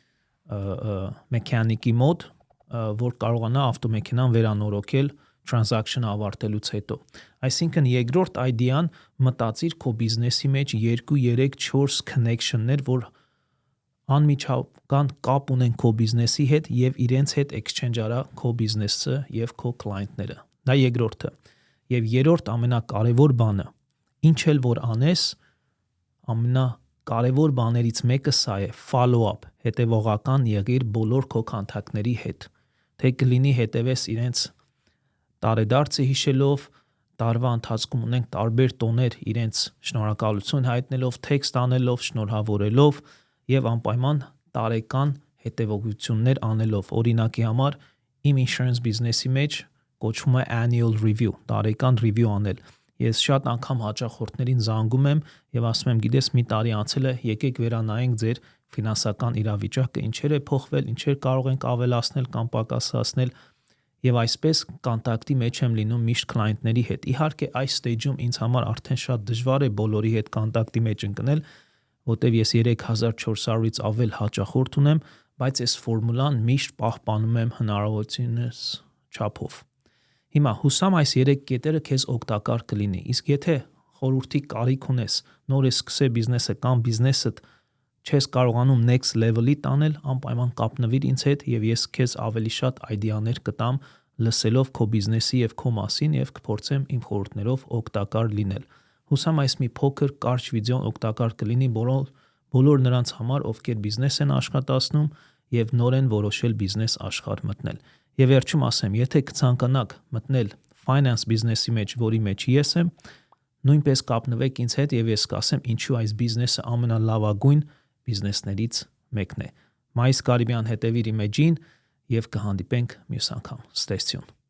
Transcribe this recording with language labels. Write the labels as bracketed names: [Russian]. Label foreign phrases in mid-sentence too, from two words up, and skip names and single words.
[Armenian] մեխանիկի մոտ, որ կարողանա ավտոմեքենան վերանորոգել transaction-ը ավարտելուց հետո։ Այսինքն երկրորդ idea-ն մտածիր քո բիզնեսի մեջ 2, 3, 4 connection-ներ, որ անմիջական կապ ունեն քո բիզնեսի հետ եւ իրենց հետ exchange արա քո բիզնեսը եւ քո client-ները։ Դա երկրորդը։ Եվ երրորդ ամենակարևոր բանը, ինչ էլ որ անես, ամենակարևոր բաներից մեկը սա է՝ [English] follow up, [Armenian] հետևողական եղիր բոլոր քո քոնտակտների հետ։ Թե կլինի հետևես իրենց տարեդարձը հիշելով, տարվա ընթացքում ունենք տարբեր տոներ իրենց շնորհակալություն հայտնելով, թեքստ անելով, շնորհավորելով եւ անպայման տարեկան հետևողություններ անելով։ Օրինակի համար իմ insurance բիզնեսի մեջ կոչվում է [English] annual review, [Armenian] տարեկան review անել։ Ես շատ անգամ հաճախորդներին զանգում եմ եւ ասում եմ, գիտես, մի տարի անցել է, եկեք վերանայենք ձեր ֆինանսական իրավիճակը, ինչեր է փոխվել, ինչեր կարող ենք ավելացնել կամ պակասացնել եւ այսպես կոնտակտի մեջ եմ լինում միշտ client-ների հետ։ Իհարկե այս stage-ում ինձ համար արդեն շատ դժվար է բոլորի հետ կոնտակտի մեջ ընկնել, որտեվ ես 3400-ից ավել հաճախորդ ունեմ, բայց այս ֆորմուլան միշտ պահպանում եմ հնարավորությունս չափով։ Հիմա հուսամ այս 3 կետերը քեզ օգտակար կլինի։ Իսկ եթե խորհրդի կարիք ունես, նոր ես սկսել բիզնեսը կամ բիզնեսդ չես կարողանում [English] next level- [Armenian] ի տանել, անպայման կապնվիր ինձ հետ եւ ես քեզ ավելի շատ այդեաներ կտամ լսելով քո բիզնեսի եւ քո մասին եւ կփորձեմ իմ խորհուրդներով օգտակար լինել։ Հուսամ այս մի փոքր կարճ վիդեոն օգտակար կլինի բոլոր նրանց համար, ովքեր բիզնես են աշխատացնում եւ նոր են որոշել բիզնես աշխարհ մտնել։ Եվ վերջում ասեմ, եթե կցանկանաք մտնել finance բիզնեսի մեջ, որի մեջ ես եմ, նույնպես կապնվեք ինձ հետ եւ ես կասեմ ինչու այս բիզնեսը ամենալավագույն բիզնեսներից մեկն է։ Մայիս Կարիբյան հետևիր իմ էջին եւ կհանդիպենք մյուս անգամ։ [English] Stay tuned.